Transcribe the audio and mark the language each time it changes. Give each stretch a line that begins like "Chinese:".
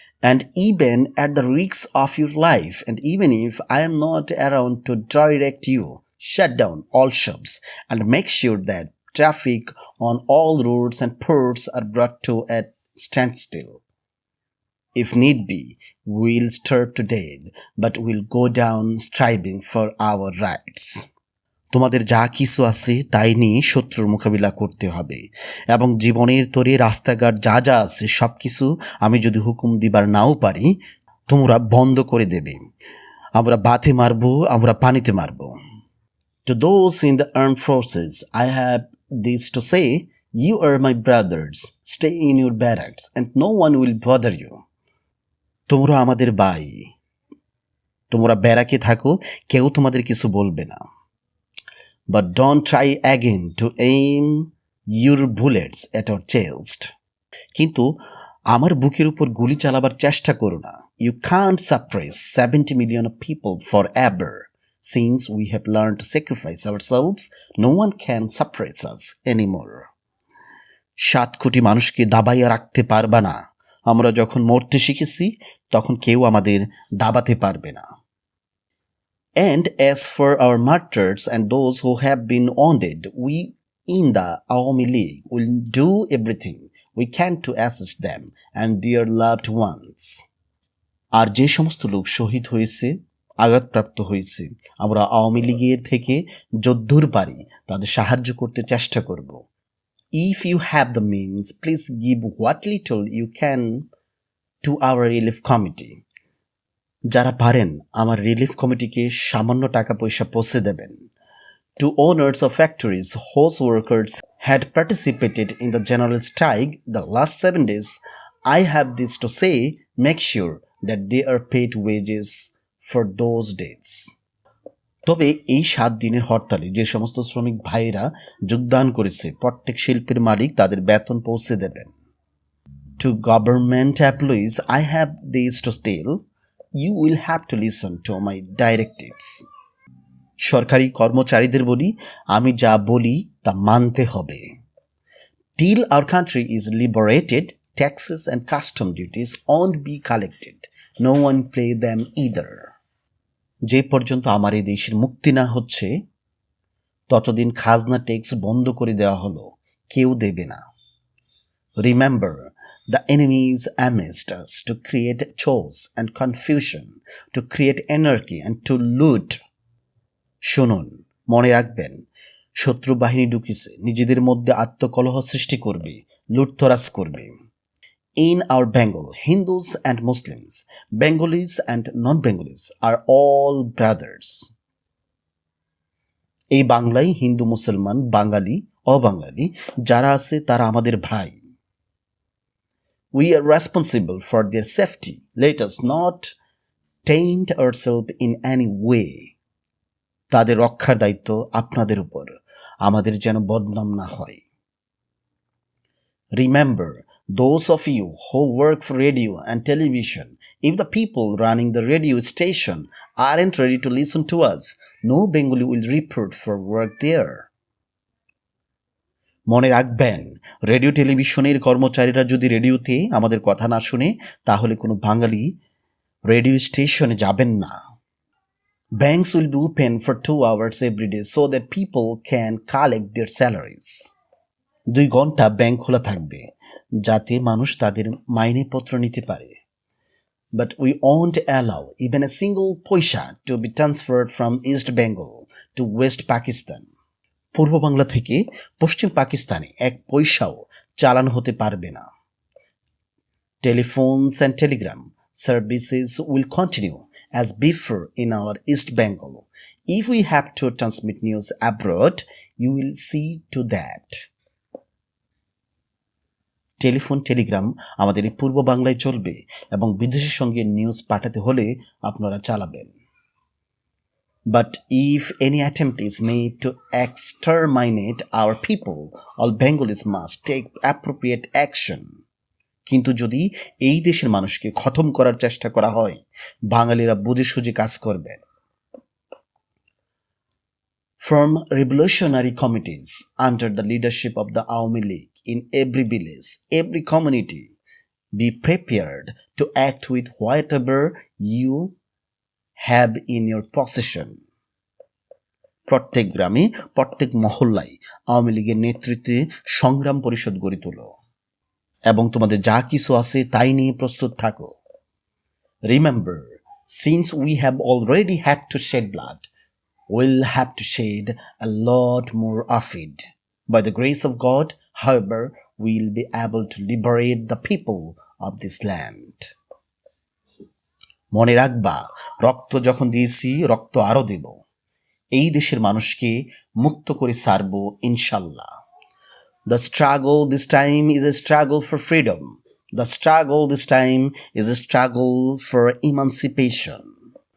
English: And even at the risk of your life, and even if I am not around to direct you, shut down all shops and make sure that traffic on all roads and ports are brought to a standstill. If need be, we'll starve to death, but we'll go down striving for our rights.
Bangla: তোমাদের যা কিছু আছে তাই নিয়ে শত্রুর মোকাবিলা করতে হবে, এবং জীবনের তরে রাস্তাঘাট যা যা আছে সব কিছু আমি যদি হুকুম দিবার নাও পারি, তোমরা বন্ধ করে দেবে। আমরা বাতে মারবো, আমরা পানিতে মারবো।
English: To those in the armed forces, I have this to say, you are my brothers, stay in your barracks and no one will bother you.
Bangla: তোমরা আমাদের ভাই, তোমরা ব্যারাকে থাকো, কেউ তোমাদের কিছু বলবে না।
English: But don't try again to aim your bullets at our chest.
Bangla: কিন্তু আমার বুকের উপর গুলি চালাবার চেষ্টা করো না।
English: You can't suppress 70 million of people forever. Since we have learned to sacrifice ourselves, no one can suppress us anymore.
Bangla: 7 কোটি মানুষকে দাবাইয়া রাখতে পারবা না। আমরা যখন মরতে শিখেছি, তখন কেউ আমাদের দাবাতে পারবে না।
English: And as for our martyrs and those who have been wounded, we in the Awami League will do everything we can to assist them and their loved ones.
Bangla: আর যে সমস্ত লোক শহীদ হয়েছে, আঘাতপ্রাপ্ত হয়েছে, আমরা আওয়ামী লীগের থেকে যদ্দূর পারি তাদের সাহায্য করতে চেষ্টা করব।
English: If you have the means, please give what little you can to our relief committee.
Bangla: যারা পারেন আমার রিলিফ কমিটিকে সামান্য টাকা পয়সা পৌঁছে দেবেন।
English: To owners of factories whose workers had participated in the general strike the last 7 days, I have this to say, make sure that they are paid wages for those days.
Bangla: তবে এই 7 দিনের হরতালে যে সমস্ত শ্রমিক ভাইরা যোগদান করেছে, প্রত্যেক শিল্পের মালিক তাদের বেতন পৌঁছে দেবেন।
English: To government employees, I have this to tell, you will have to listen to my directives.
Bangla: সরকারি কর্মচারীদের বলি, আমি যা বলি তা মানতে হবে।
English: Till our country is liberated, taxes and custom duties won't be collected. No one pay them either.
Bangla: যে পর্যন্ত আমার এই দেশের মুক্তি না হচ্ছে, ততদিন খাজনা ট্যাক্স বন্ধ করে দেওয়া হলো, কেউ দেবে না।
English: Remember, the enemy is amidst us to create chaos and confusion, to create anarchy and to loot.
Bangla: শুনুন, মনে রাখবেন, শত্রু বাহিনী ঢুকেছে, নিজেদের মধ্যে আত্মকলহ সৃষ্টি করবে, লুটতরাজ করবে।
English: In our Bengal, Hindus and Muslims, Bengalis and non-Bengalis are all brothers.
Bangla: এই বাংলায় হিন্দু, মুসলমান, বাঙালি, অবাঙালি যারা আছে তারা আমাদের ভাই।
English: We are responsible for their safety. Let us not taint ourselves in any way.
Bangla: তাদের রক্ষার দায়িত্ব আপনাদের উপর, আমাদের যেন বদনাম না হয়।
English: Remember, those of you who work for radio and television, if the people running the radio station aren't ready to listen to us, no Bengali will report for work there.
Bangla: মনে রাখবেন, রেডিও টেলিভিশনের কর্মচারীরা যদি রেডিওতে আমাদের কথা না শুনে, তাহলে কোনো বাঙালি রেডিও স্টেশনে যাবেন না।
English: Banks will be open for 2 hours every day so that people can collect their salaries.
Bangla: 2 ঘন্টা ব্যাংক খোলা থাকবে যাতে মানুষ তাদের মাইনেপত্র নিতে পারে।
English: But we won't allow even a single paisa to be transferred from East Bengal to West Pakistan.
Bangla: পূর্ব বাংলা থেকে পশ্চিম পাকিস্তানে এক পয়সাও চালানো হতে পারবে না।
English: Telephones and telegram services will continue as before in our East Bengal. If we have to transmit news abroad, you will see to that.
Bangla: Telephone Telegram আমাদের এই পূর্ব বাংলায় চলবে এবং বিদেশের সঙ্গে নিউজ পাঠাতে হলে আপনারা চালাবেন।
English: But if any attempt is made to exterminate our people, all Bengalis must take appropriate action.
Bangla: কিন্তু যদি এই দেশের মানুষকে খতম করার চেষ্টা করা হয়, বাঙালিরা বুঝে সুঝে কাজ করবেন।
English: From revolutionary committees under the leadership of the Awami League in every village, every community, be prepared to act with whatever you have in your possession.
Bangla: প্রত্যেক গ্রামে প্রত্যেক মহল্লায় আওয়ামী লীগের নেতৃত্বে সংগ্রাম পরিষদ গড়ে তোলো এবং তোমাদের যা কিছু আছে তাই নিয়ে প্রস্তুত থাকো।
English: Remember, since we have already had to shed blood, we'll have to shed a lot more of it. By the grace of God, however, we'll be able to liberate the people of this land.
Bangla: মনে রাখবা, রক্ত যখন দিয়েছি রক্ত আরো দেব। এই দেশের মানুষকে মুক্ত করে ছাড়ব ইনশাল্লাহ।
English: The struggle this time is a struggle for freedom. The struggle this time is a struggle for emancipation.